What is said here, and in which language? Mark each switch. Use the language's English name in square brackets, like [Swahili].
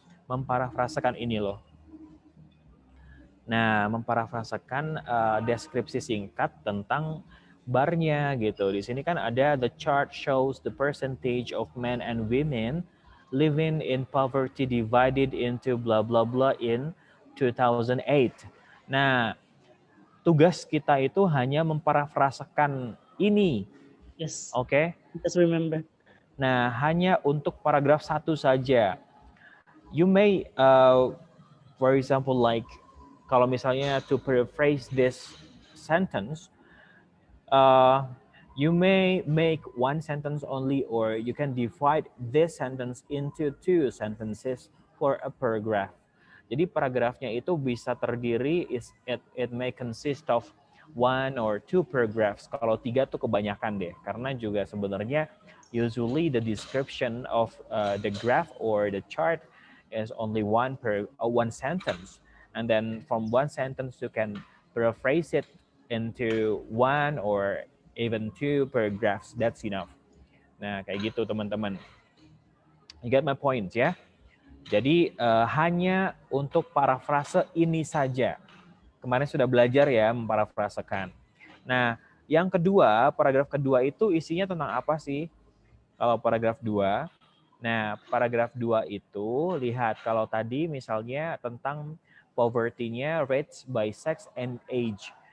[Indonesian] Memparafrasekan ini loh. Nah, memparafrasekan deskripsi singkat tentang barnya gitu. Di sini kan ada [English] the chart shows the percentage of men and women living in poverty divided into blah blah blah in 2008. [Indonesian] Nah, tugas kita itu hanya memparafrasekan ini. [English] Yes. [Indonesian] Oke. [English] Just remember. [Indonesian] Nah, hanya untuk paragraf 1 saja. [English] You may, for example, like [Indonesian] kalau misalnya [English] to paraphrase this sentence, you may make one sentence only, or you can divide this sentence into 2 sentences for a paragraph. [Indonesian] Jadi paragrafnya itu bisa terdiri, [English] it may consist of 1 or 2 paragraphs. [Indonesian] Kalau 3 tuh kebanyakan deh, karena juga sebenarnya [English] usually the description of the graph or the chart is only one sentence. And then from one sentence you can paraphrase it into 1 or even 2 paragraphs. That's enough. [Indonesian] Nah, kayak gitu teman-teman. [English] You get my point ya? [Indonesian] Jadi hanya untuk parafrase ini saja. Kemarin sudah belajar ya memparafrasekan. Nah, yang kedua, paragraf kedua itu isinya tentang apa sih? Kalau paragraf 2. Nah, paragraf 2 itu lihat kalau tadi misalnya tentang poverty-nya [English] rates by sex and age.